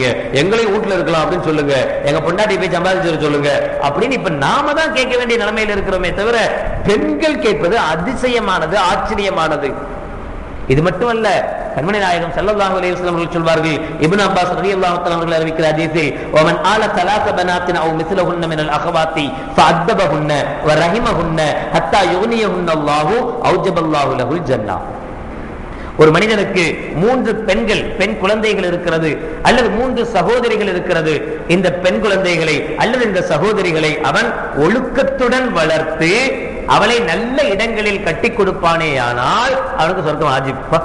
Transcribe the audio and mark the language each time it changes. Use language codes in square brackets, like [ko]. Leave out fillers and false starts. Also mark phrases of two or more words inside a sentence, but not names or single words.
[ta] எங்களையும் வீட்டுல இருக்கலாம் அப்படின்னு சொல்லுங்க. எங்க பொண்டாட்டி போய் சம்பாதிச்சு சொல்லுங்க அப்படின்னு இப்ப நாம தான் கேட்க வேண்டிய நிலைமையில இருக்கிறோமே தவிர பெண்கள் கேட்பது அதிசயமானது, ஆச்சரியமானது. இது மட்டுமல்ல, கண்மணி நாயகம் [ar] صلى الله عليه وسلم [ta] அவர்கள் சொல்வார்கள், இப்னு அப்பாஸ் [ar] رضي الله تعالى [ta] அவர்கள் அறிவிக்கிற ஹதீஸில், [ar] ومن عال ثلاث بنات او مثلهن من الاخوات فادبهن ورحمهن حتى يغنيهن الله اوجب الله له الجنه. [ta] ஒரு மனிதனுக்கு 3 பெண்கள், பெண் குழந்தைகள் இருக்கிறது, அல்லது 3 சகோதரிகள் இருக்கிறது. இந்த பெண் குழந்தைகளை அல்லது இந்த சகோதரிகளை அவன் ஒழுக்கத்துடன் வளர்த்து அவளை நல்ல இடங்களில் கட்டி கொடுப்பானேயானால் அவனுக்கு சொர்க்கம் வாஜிப்.